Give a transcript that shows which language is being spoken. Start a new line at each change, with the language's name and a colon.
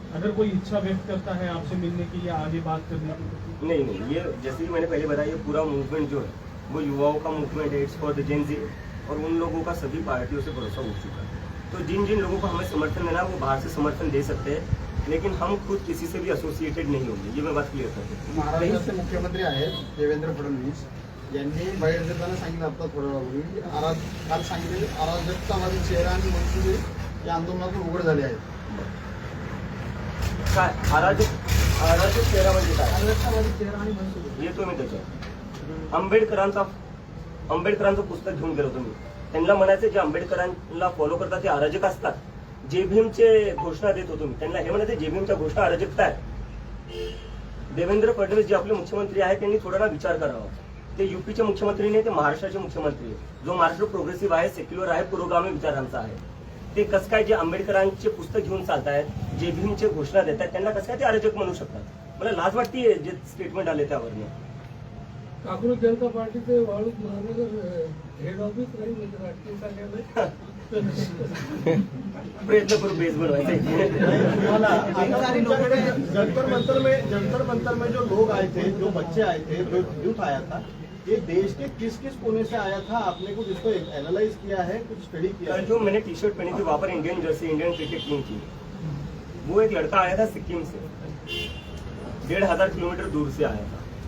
Hindi: अगर कोई इच्छा व्यक्त करता है आपसे मिलने की या आगे बात करने की? नहीं, ये जैसे कि मैंने पहले बताया, ये पूरा मूवमेंट जो है वो युवाओं का मूवमेंट है.
English: it's for the Gen Z,
Hindi: और उन लोगों का सभी पार्टियों से भरोसा उठ चुका है. तो जिन लोगों को हमें समर्थन देना है वो बाहर से समर्थन दे सकते हैं. लेकिन हम खुद किसी से भी एसोसिएटेड नहीं होंगे, ये मैं बात क्लियर कर दूं।
Marathi: महाराष्ट्राचे मुख्यमंत्री आहेत देवेंद्र फडणवीस यांनी बाहेर देताना सांगितलं आता थोड्या वेळापूर्वी काल सांगितले अराजकतावादी चेहरा आणि मनसुबे या आंदोलनातून उघड झाले आहेत. काय अराजक चेहरा म्हणजे काय अराजकतावादी चेहरा आणि मनसुबे येतो मी त्याच्यात. आंबेडकरांचं पुस्तक घेऊन गेलो तुम्ही, त्यांना म्हणायचं जे आंबेडकरांना फॉलो करतात ते अराजक असतात. जे भीमचे घोषणा देत होतो मी, त्यांना हे म्हणायचे जे भीमच्या घोषणा अराजकता आहे. देवेंद्र फडणवीस जे आपले मुख्यमंत्री आहेत त्यांनी थोडा ना विचार करावा. ते युपीचे मुख्यमंत्री नाही, ते महाराष्ट्राचे मुख्यमंत्री आहे. जो महाराष्ट्र प्रोग्रेसिव्ह आहे, सेक्युलर आहे, पुरोगामी विचारांचा आहे. ते कसं काय जे आंबेडकरांचे पुस्तक घेऊन चालतायत, जे भीमचे घोषणा देत आहेत, त्यांना कसं काय ते अराजक म्हणू शकतात. मला लाज वाटते जे स्टेटमेंट आले त्यावरनं. काँग्रेस जनता पार्टीचे वाळूज महानगर हेड ऑफिस राहील म्हणजे राष्ट्रीय कार्यालय प्रयत्न करू बेस बनवायचे. तुम्हाला आता तुमच्याकडे
Hindi: जंतर मंतर में जो लोग आए थे, जो बच्चे आए थे, जो यूथ आया था, ये देश के किस किस कोने से आया था? आपने कुछ इसको एनालाइज किया है, कुछ स्टडी किया कल है? जो मैंने टी शर्ट पहनी थी वहां पर Indian Jersey, Indian cricket team की, वो एक लड़का आया था सिक्किम से, 1500 किलोमीटर दूर से आया था.